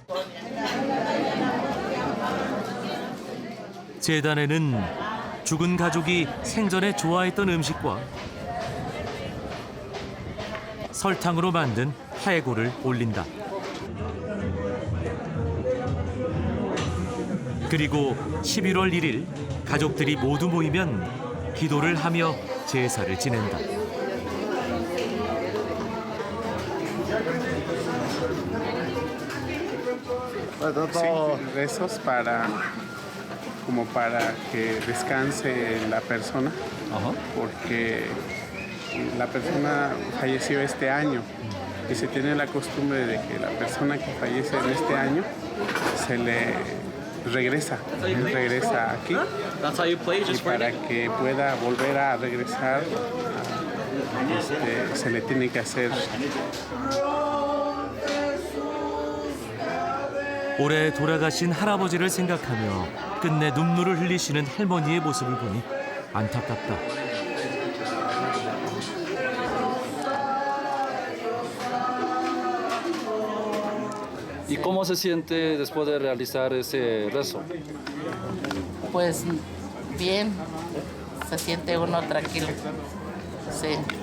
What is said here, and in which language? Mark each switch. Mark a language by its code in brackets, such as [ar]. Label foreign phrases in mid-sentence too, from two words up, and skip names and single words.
[ko] 제단에는 죽은 가족이 생전에 좋아했던 음식과 설탕으로 만든 해골을 올린다. 그리고 11월 1일 가족들이 모두 모이면 기도를 하며 제사를 지낸다. [es] Sí, rezos como para que descanse la persona, porque la persona falleció este año y se tiene la costumbre de que la persona que fallece en este año se le regresa aquí y para que pueda volver a regresar se le tiene que hacer. [ko] 올해 돌아가신 할아버지를 생각하며 끝내 눈물을 흘리시는 할머니의 모습을 보니 안타깝다. [es] ¿Y cómo se siente después de realizar ese rezo? Pues bien, se siente uno tranquilo. Sí.